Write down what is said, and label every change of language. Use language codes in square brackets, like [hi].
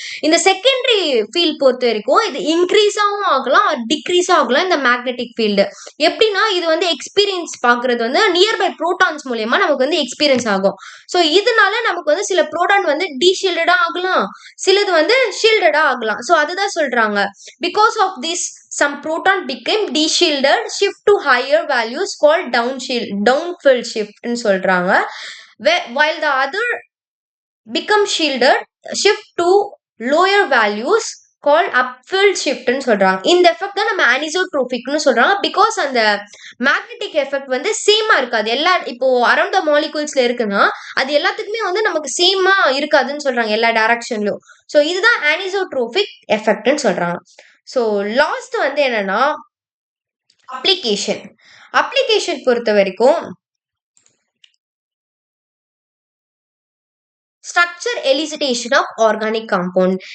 [ta] இந்த secondary field பொறுத்த வரைக்கும் இது இன்க்ரீஸாகவும் ஆகலாம் டிக்ரீஸ் ஆகலாம் இந்த மேக்னெட்டிக் ஃபீல்டு. எப்படின்னா இது வந்து எக்ஸ்பீரியன்ஸ் பாக்குறது வந்து நியர்பை புரோட்டான்ஸ் மூலியமா நமக்கு வந்து எக்ஸ்பீரியன்ஸ் ஆகும். ஸோ இதனால நமக்கு வந்து சில புரோட்டான் வந்து டீஷீல்டடா ஆகலாம், சிலது வந்து ஷீல்டடா ஆகலாம். ஸோ அதுதான் சொல்றாங்க. [en] because of this some proton became deshielded, shift to higher values called downfill shift [ta] ன்னு சொல்றாங்க. [en] While the other become shielded, shift to lower values called upfill shift [ta] ன்னு சொல்றாங்க. இந்த எஃபெக்ட் தான் நம்ம அனிசோட்ரோபிக்னு சொல்றாங்க. பிகாஸ் அந்த மேக்னெட்டிக் எஃபெக்ட் வந்து சேமா இருக்காது. இப்போ அரௌண்ட் த மாலிகூல்ஸ்ல இருக்குன்னா அது எல்லாத்துக்குமே வந்து நமக்கு சேமா இருக்காதுன்னு சொல்றாங்க எல்லா டைரக்ஷன்லயும். ஸோ இதுதான் அனிசோட்ரோபிக் எஃபெக்ட்னு சொல்றாங்க. ஸோ லாஸ்ட் வந்து என்னன்னா அப்ளிகேஷன் பொறுத்த வரைக்கும் [en] Structure elucidation of organic compound.